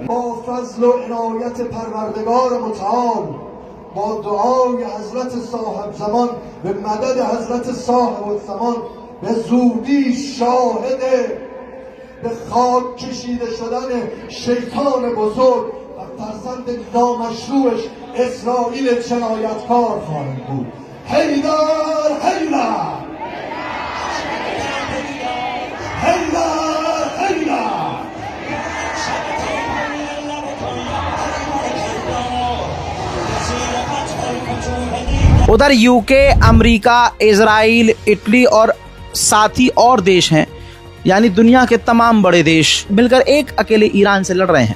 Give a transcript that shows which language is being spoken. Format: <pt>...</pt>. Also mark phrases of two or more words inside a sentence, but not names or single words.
<fa>با فضل و عنایت پروردگار متعال، با دعای حضرت صاحب زمان به مدد حضرت صاحب الزمان، به زودی شاهد به خاک کشیده شدن شیطان بزرگ و فرزند نامشروعش اسرائیل جنایتکار خواهد بود. حیدر حیدر حیدر حیدر.</fa> <hi>उधर यूके, अमेरिका, इजराइल, इटली और साथ ही और देश हैं, यानी दुनिया के तमाम बड़े देश मिलकर एक अकेले ईरान से लड़ रहे हैं।</hi>